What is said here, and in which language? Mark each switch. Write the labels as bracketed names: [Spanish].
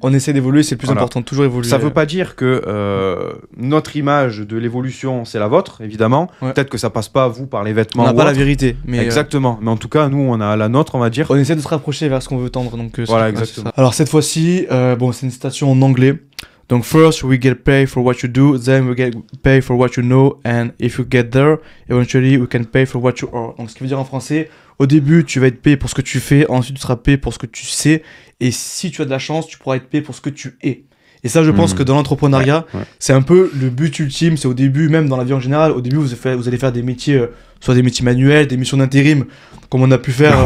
[French] On essaie d'évoluer, c'est le plus important, toujours évoluer. Ça ne veut pas dire que notre image de l'évolution, c'est la vôtre, évidemment. Peut-être que ça passe pas, vous, par les vêtements. On n'a pas la vérité. Mais exactement. Mais en tout cas, nous, on a la nôtre, on va dire. On essaie de se rapprocher vers ce qu'on veut tendre. Donc, voilà, exactement. Alors, cette fois-ci, bon, c'est une citation en anglais. Donc, [English] first, we get paid for what you do, then we get paid for what you know, and if you get there, eventually, we can pay for what you are. [French] Donc, ce qui veut dire en français, au début, tu vas être payé pour ce que tu fais, ensuite, tu seras payé pour ce que tu sais, et si tu as de la chance, tu pourras être payé pour ce que tu es. Et ça, je pense que dans l'entrepreneuriat, Ouais. c'est un peu le but ultime. C'est au début, même dans la vie en général, au début, vous allez faire des métiers, soit des métiers manuels, des missions d'intérim, comme on a pu faire.